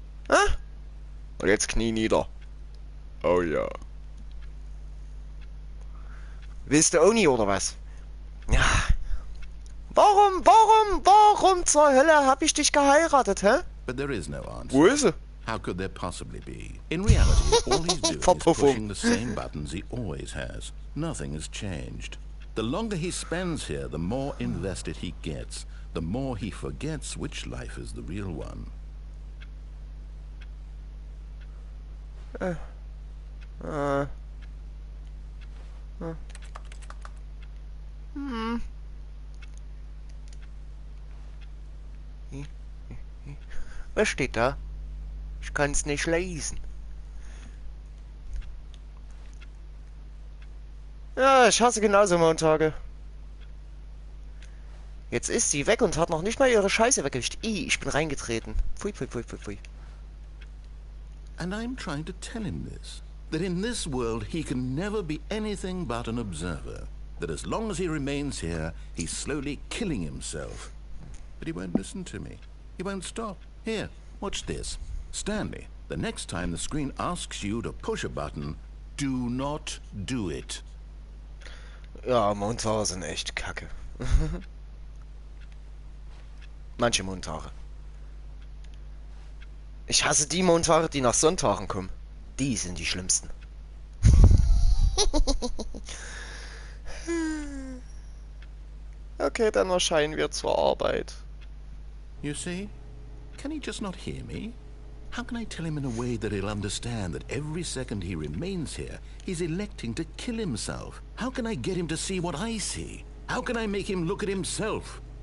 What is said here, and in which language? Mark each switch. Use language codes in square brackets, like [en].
[de] Hä? Und jetzt Knie nieder. Oh ja. Willst du auch nie, oder was? Ja. Warum zur Hölle hab ich dich geheiratet, hä? [en] But there is no answer. [de] Wo ist sie? [en] How could there possibly be? In reality, all he's doing is pushing the same buttons he always has. Nothing has changed. The longer he spends here, the more invested he gets. The more he forgets which life is the real one. [de] Was steht da? Ich kann's nicht lesen. Ja, ich hasse genauso Montage. Jetzt ist sie weg und hat noch nicht mal ihre Scheiße weggewischt. Ich bin reingetreten. Pfui. [en] And I'm trying to tell him this. That in this world he can never be anything but an observer. That as long as he remains here, he's slowly killing himself. But he won't listen to me. He won't stop. Here, watch this. Stanley, the next time the screen asks you to push a button, do not do it. [de] Ja, Montage sind echt kacke. Manche Montage. Ich hasse die Montage, die nach Sonntagen kommen. Die sind die schlimmsten. Okay, dann erscheinen wir zur Arbeit. [en] You see? Can he just not hear me? How can I tell him in a way that he'll understand that every second he remains here, he's electing to kill himself? How can I get him to see what I see? How can I make him look at himself?